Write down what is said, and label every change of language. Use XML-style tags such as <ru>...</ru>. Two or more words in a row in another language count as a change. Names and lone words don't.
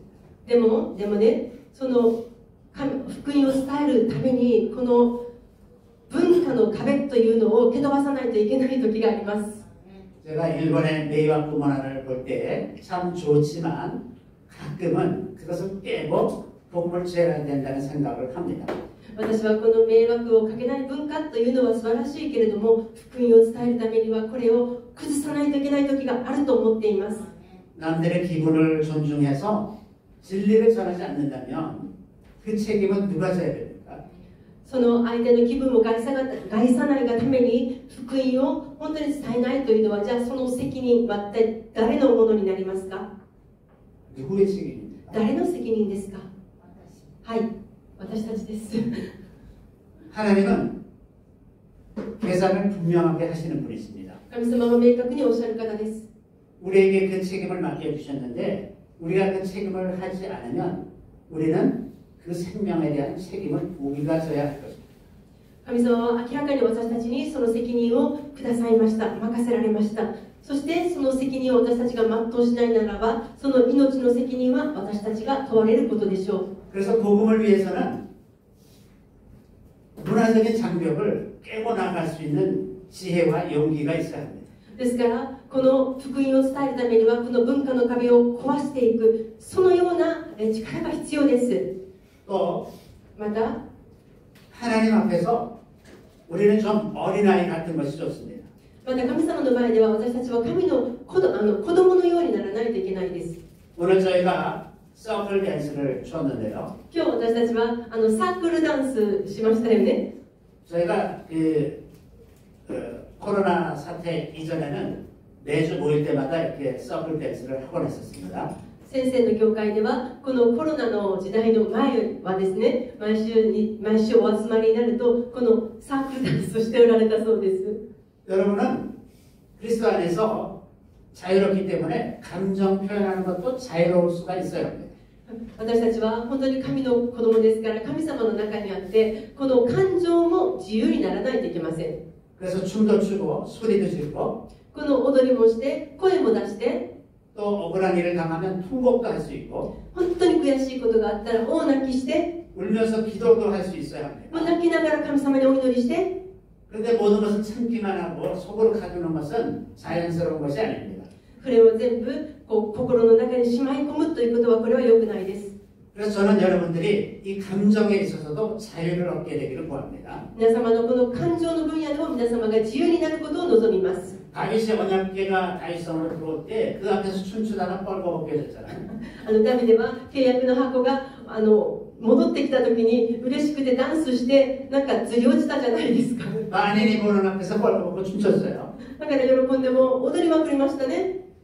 <ja>でもね、その福音を伝えるためにこの文化の壁というのを蹴飛ばさないといけない時があります。</ja> <ko>제가 일본의 메이와쿠 문화를 볼 때 참 좋지만 가끔은 그것을 깨고 복음을 전해야 된다는 생각을 합니다.</ko> <ja>私はこの迷惑をかけない文化というのは素晴らしいけれども、福音を伝えるためにはこれを崩さないといけない時があると思っています。</ja> <ko>남들의 기분을 존중해서 진리를 전하지 않는다면 그 책임은 누가 져야 됩니까?</ko> <ja>その相手の気分を害さないがために福音を本当に伝えないというのは、じゃあその責任は一体誰のものになりますか？</ja> <ko>누구의 책임입니까?</ko> <ja>誰の責任ですか？はい、私たちです。</ja> <ko>하나님은 계산을 분명하게 하시는 분이십니다.</ko> <ja>神様は明確におっしゃる方です。</ja> <ko>우리에게 그 책임을 맡겨주셨는데 우리가 그 책임을 하지 않으면 우리는 그 생명에 대한 책임을 우리가 져야 할 것입니다.</ko> <ja>神様は明らかに私たちにその責任をくださいました。任せられました。そしてその責任を私たちが全うしないならば、その命の責任は私たちが問われることでしょう。</ja> <ko>그래서 복음을 위해서는 문화적인 장벽을 깨고 나갈 수 있는 지혜와 용기가 있어야 합니다.</ko> <ja>ですからこの福音を伝えるためにはこの文化の壁を壊していく、そのような力が必要です。</ja> <ko>또</ko> <ja>また</ja> <ko>하나님 앞에서 우리는 좀 어린아이 같은 것이 좋습니다.</ko> <ja>また神様の前では私たちは神の子供のようにならないといけないです。</ja> <ko>오늘 저희가 서클 댄스를 췄는데요.</ko> <ja>今日私たちはサークルダンスしましたよね。</ja> <ko>저희가 코로나 사태 이전에는 매주 모일 때마다 이렇게 서클 댄스를 하곤 했었습니다.</ko> <ja>先生の教会ではこのコロナの時代の前はですね、毎週お集まりになるとこのサークルダンスをしておられたそうです。</ja> <ko>여러분은 그리스도 안에서 자유롭기 때문에 감정 표현하는 것도 자유로울 수가 있어요.</ko> <ja>私たちは本当に神の子供ですから、神様の中にあってこの感情も自由にならないといけません。</ja> <ko>그래서 춤도 추고 소리도 지르고</ko> <ja>この踊りもして声も出して、</ja> <ko>또 억울한 일을 당하면 통곡도 할 수 있고</ko> <ja>本当に悔しいことがあったら大泣きして、</ja> <ko>울면서 기도도 할 수 있어야 합니다.</ko> <ja>もう泣きながら神様にお祈りして、</ja> <ko>그런데 모든 것을 참기만 하고 속으로 가두는 것은 자연스러운 것이 아닙니다.</ko> <ja>それを全部心の中にしまい込むということはこれは良くないです。</ja> <ko>그래서 저는 여러분들이 이 감정에 있어서도 자유를 얻게 되기를 구합니다.</ko> <ja>皆様のこの感情の分野でも皆様が自由になることを望みます。</ja> <ko>다윗의 언약궤가 다윗성으로 들어올 때 그 앞에서 춤추다가 뻘거벗겨졌잖아요.</ko> <ja>ダビデは契約の箱が戻ってきた時に嬉しくてダンスしてなんかずり落ちたじゃないですか。</ja> <ko>만인이 보는 앞에서 뻘거벗고 춤췄어요.</ko> <ja>だから喜んでも踊りまくりましたね。</ja>